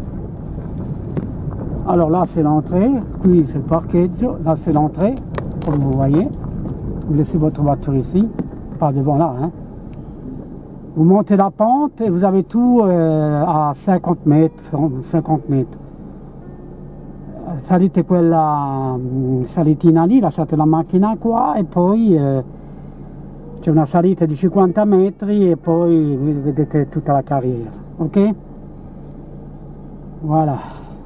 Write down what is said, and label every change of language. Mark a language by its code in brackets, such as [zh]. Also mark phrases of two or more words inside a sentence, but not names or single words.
[fr] Alors là c'est l'entrée, puis c'est le parcheggio, là c'est l'entrée, comme vous voyez. Vous laissez votre voiture ici, pas devant là. Hein. Vous montez la pente et vous avez tout à 50 mètres, 50 mètres. [it] Salite quella salitina lì, lasciate la macchina qua e poi c'è una salita di 50 metri e poi vedete tutta la carriera, [fr] ok? Voilà.